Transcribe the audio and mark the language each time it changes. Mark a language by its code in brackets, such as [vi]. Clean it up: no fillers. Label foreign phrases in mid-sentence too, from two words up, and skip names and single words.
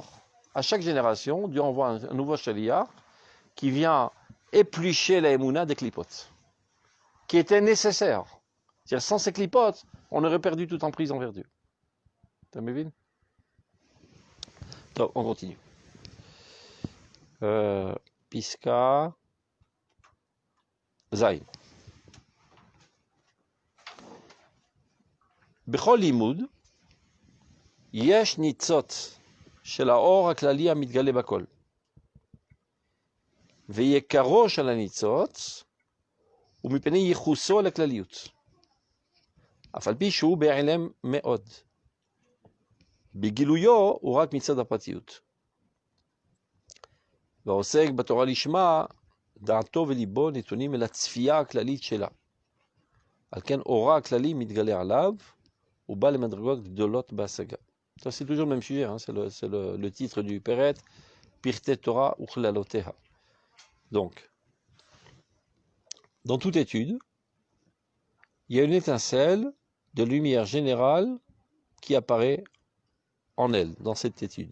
[fr] À chaque génération, Dieu envoie un nouveau Shaliach qui vient éplucher la Emouna des clipotes, qui était nécessaire. C'est-à-dire, sans ces clipotes, on aurait perdu toute emprise envers Dieu. T'as vu? Donc, on continue. [he] פסקה זיין. בכל לימוד יש ניצוץ של האור הכללי המתגלה בכל. ויקרו של הניצוץ הוא מפני ייחוסו לכלליות. אף על פי שהוא בהיעלם מאוד. בגילויו הוא רק מצד הפרטיות. והעוסק בתורה לשמה, דעתו וליבו נתונים אל הצפייה הכללית שלה. על כן אורה הכללי מתגלה עליו, הוא בא למדרגות גדולות בהשגה. [fr] C'est toujours le même sujet, hein? C'est le titre du Peret, Pirte Torah Uchlaloteha. Donc, dans toute étude, il y a une étincelle de lumière générale qui apparaît en elle, dans cette étude.